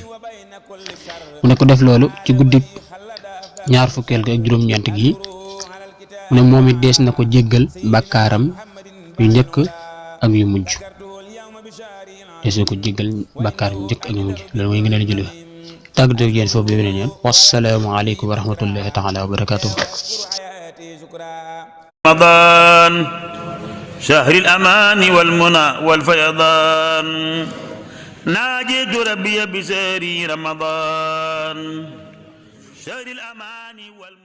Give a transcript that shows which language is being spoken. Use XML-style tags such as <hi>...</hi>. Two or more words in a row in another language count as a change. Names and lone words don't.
<wo>mu ne ko def loolu ci guddi ñaar fukkeel ga ak juróom-ñeent gi mu ne moom it dees na ko jéggal bàkkaaram yu njëkk ak yu mujj. dees na ko jéggal bàkkaar yu njëkk ak yu mujj loolu mooy ngeen di julli tàggatoo ak yéen foofu bi beneen yoon.</wo> <ar>والسلام عليكم ورحمة الله تعالى وبركاته. رمضان شهر الأمان والمنى والفيضان ناجيت ربي بسهر رمضان شهر الأمان</ar>